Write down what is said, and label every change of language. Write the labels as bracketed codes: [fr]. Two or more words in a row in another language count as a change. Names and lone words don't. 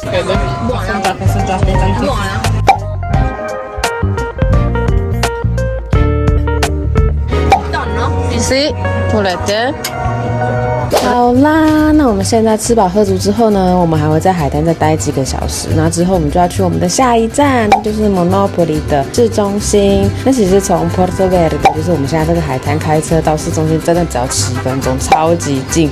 [it] Buona. Assaggiate tanto. Buona. Sì, volete? [zh] 好啦，那我们现在吃饱喝足之后呢，我们还会在海滩再待几个小时。那之后我们就要去我们的下一站，就是 Monopoli 的市中心。那其实从 Porto Verde，就是我们现在这个海滩开车到市中心，真的只要7分钟，超级近。